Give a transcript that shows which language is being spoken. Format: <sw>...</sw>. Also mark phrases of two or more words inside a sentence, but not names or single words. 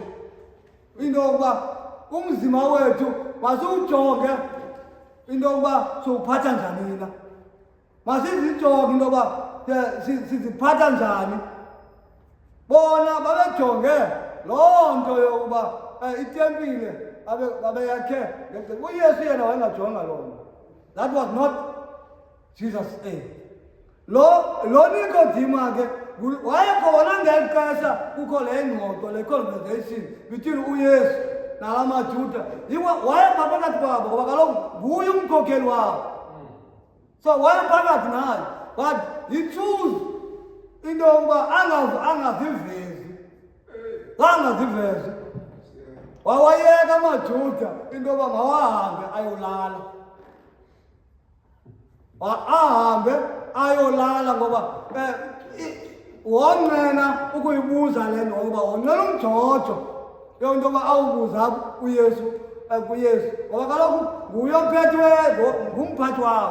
<xh>Into yokuba umzimba wethu masiwujonge into yokuba siwuphatha njani na. Masizijonge into yokuba siziphatha njani. Bona babejonge loo nto yokuba itempile babeyakhe. uYesu yena wayengajonga loo nto.</xh> <en>That was not Jesus' aim.</en> <xh>Lo Nikodima ke wayekhona ngeli xesha kukho le ngxoxo, le</xh> <en>conversation between</en> <xh>uYesu nala maJuda. Wayephakathi kwabo ngoba kaloku nguye umkhokheli wabo. So wayephakathi naye,</xh> <en>but he chose</en> <xh>into yokuba angazivezi. Wawayeka amaJuda into yoba mawahambe ayolala. Ahambe ayolala ngoba wonqena ukuyibuza le nto ngoba wonqena umjojo yonto yoba awubuza uYesu kuYesu ngoba kaloku nguye ophethwe ngumphathi wabo.</xh>